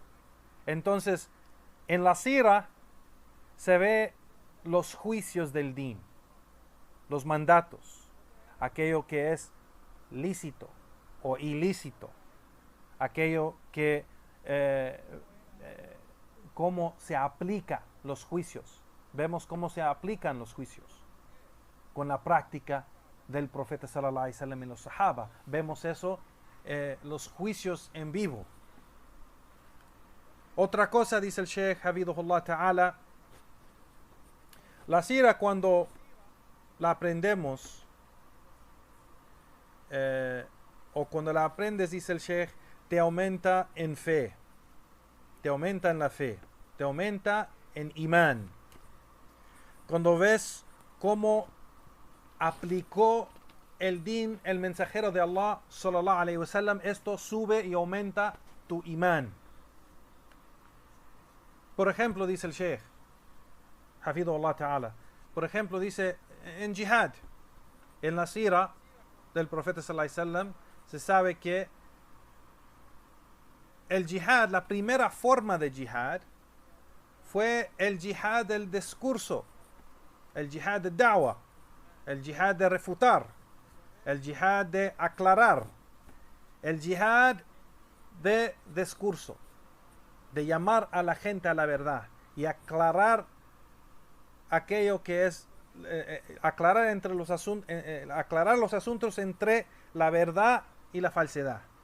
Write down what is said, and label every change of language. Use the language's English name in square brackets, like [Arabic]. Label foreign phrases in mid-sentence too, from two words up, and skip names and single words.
[Spanish] Entonces, en la sira se ve los juicios del din, los mandatos, aquello que es lícito o ilícito, aquello que cómo se aplica los juicios. Vemos cómo se aplican los juicios con la práctica del profeta [Arabic] صلى الله عليه وسلم [Spanish] y los sahaba. Vemos eso, los juicios en vivo. Otra cosa, dice el Sheikh [Arabic] حفظه الله تعالى, [Spanish] la sira cuando la aprendemos o cuando la aprendes, dice el Sheikh, te aumenta en fe, te aumenta en la fe, te aumenta en imán. Cuando ves cómo aplicó el din, el mensajero de Allah [Arabic] صلى الله عليه وسلم, [Spanish] esto sube y aumenta tu imán. Por ejemplo, dice el Sheikh [Arabic] حفظه الله تعالى, [Spanish] por ejemplo, dice en jihad, en la sira del profeta [Arabic] صلى الله عليه وسلم, [Spanish] se sabe que el jihad, la primera forma de jihad, fue el jihad del discurso, el jihad de da'wah, el jihad de refutar, el jihad de aclarar, el jihad de discurso, de llamar a la gente a la verdad y aclarar aquello que es aclarar los asuntos entre la verdad y la falsedad.